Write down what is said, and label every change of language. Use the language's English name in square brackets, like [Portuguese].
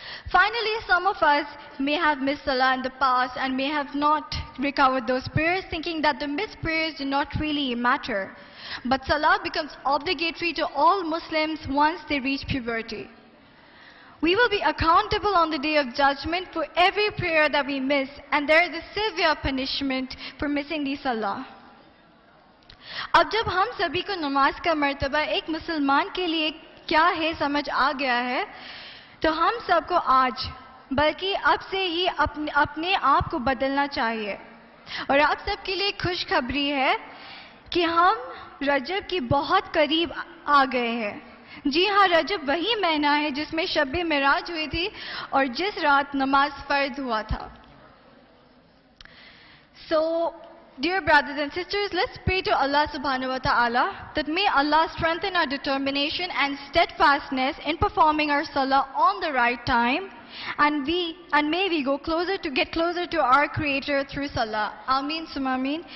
[English] Finally, some of us may have missed Salah in the past and may have not recovered those prayers, thinking that the missed prayers do not really matter. But Salah becomes obligatory to all Muslims once they reach puberty. We will be accountable on the day of judgment for every prayer that we miss, and there is a severe punishment for missing the Salah. [Urdu] اب جب ہم سبھی کو نماز کا مرتبہ ایک مسلمان کے لیے کیا ہے سمجھ آ گیا ہے تو ہم سب کو آج بلکہ اب سے ہی اپنے آپ کو بدلنا چاہیے. اور آپ سب کے لیے خوشخبری ہے کہ ہم رجب کی بہت قریب آ گئے ہیں. جی ہاں، رجب وہی مہینہ ہے جس میں شب معراج ہوئی تھی اور جس رات نماز فرض ہوا تھا. [English] So, dear brothers and sisters, let's pray to Allah subhanahu wa ta'ala that may Allah strengthen our determination and steadfastness in performing our salah on the right time, and may we get closer to our Creator through salah. Ameen summa ameen.